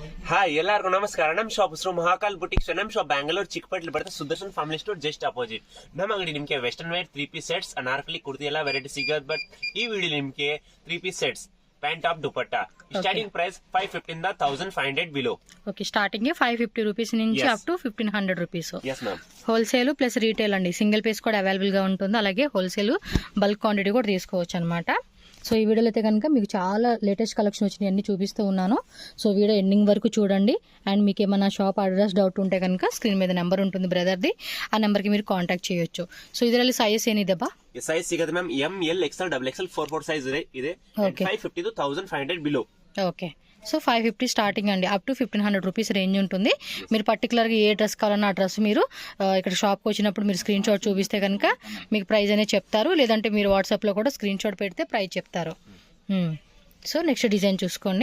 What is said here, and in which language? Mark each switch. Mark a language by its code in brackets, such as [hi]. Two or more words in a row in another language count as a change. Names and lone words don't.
[kn] ಹಾಯ್ ಎಲ್ಲರಿಗೂ ನಮಸ್ಕಾರ. ನಮ್ಮ ಶಾಪ್ ಹೆಸರು ಮಹಾಕಾಲ್ ಬುಟಿಕ್ಸ್. ನಮ್ಮ ಶಾಪ್ ಬ್ಯಾಂಗ್ಳೂರ್ ಚಿಕ್ಕಪೇಟೆಲಿ ಬರುತ್ತೆ. [en] Sudarshan Family Store just opposite. [kn] ನಮ್ಮ ಅಂಗಡಿ ನಿಮಗೆ [en] western wear 3 piece sets, [kn] ಅನಾರ್ಕಲಿ ಕುರ್ತಿ ಎಲ್ಲ ವೆರೈಟಿ ಸಿಗೋದು. ಬಟ್ ಈ ವಿಡಿಯೋ ನಿಮಗೆ [en] 3 piece sets, pant top, [kn] ದುಪಟ್ಟಾ. [en] Starting price 550 ಇಂದ 1500 below. OK starting 550 rupees నుంచి up to 1500 rupees. Yes ma'am. wholesale plus retail [te] అండి. [en] single piece [te] కూడా అవైలబుల్ గా ఉంటుంది. అలాగే [en] wholesale bulk quantity [te] కూడా తీసుకోవచ్చు అనమాట. సో ఈ వీడియోలో అయితే కనుక మీకు చాలా [en] latest collection [te] వచ్చినాయి అన్ని చూపిస్తూ ఉన్నాను. [en] so video ending [te] వరకు చూడండి. అండ్ మీకు ఏమైనా [en] shop address doubt [te] ఉంటే కనుక స్క్రీన్ మీద నెంబర్ ఉంటుంది బ్రదర్ది, ఆ నెంబర్కి మీరు కాంటాక్ట్ చేయొచ్చు. [kn] సో ಇದರಲ್ಲಿ ಸೈಜ್ ಏನಿದೆಪ್ಪ? [en] ಸೈಜ್ ಸಿಗುತ್ತೆ ma'am M L XL double XL 4 size ಇದೆ. 550 to 1500 బిలో. [te] ఓకే. [en] so 550 starting [te] అండి, [en] up to 1500 rupees range [te] ఉంటుంది. మీరు పర్టికులర్గా ఏ డ్రెస్ కావాలన్నా ఆ డ్రెస్ మీరు ఇక్కడ షాప్కి వచ్చినప్పుడు మీరు [en] screenshot [te] చూపిస్తే కనుక మీకు ప్రైస్ అనేది చెప్తారు. లేదంటే మీరు వాట్సాప్లో కూడా [en] screenshot [te] పెడితే ప్రైస్ చెప్తారు. [en] so next design [te] చూసుకోండి.